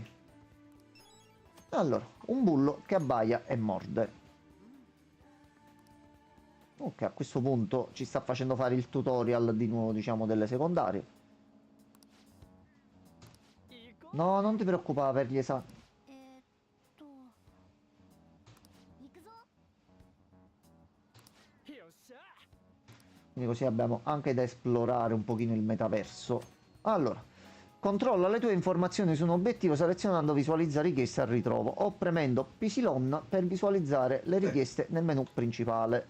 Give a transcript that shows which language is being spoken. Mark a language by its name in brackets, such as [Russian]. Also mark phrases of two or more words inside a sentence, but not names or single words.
[Italian] Allora, un bullo che abbaia e morde. Ok, a questo punto ci sta facendo fare il tutorial di nuovo, diciamo, delle secondarie. No, non ti preoccupare per gli esami. [Japanese] えーっと行くぞ。 [Italian] Quindi così abbiamo anche da esplorare un pochino il metaverso. Allora, controlla le tue informazioni su un obiettivo selezionando visualizza richieste al ritrovo o premendo Psilon per visualizzare le richieste nel menu principale.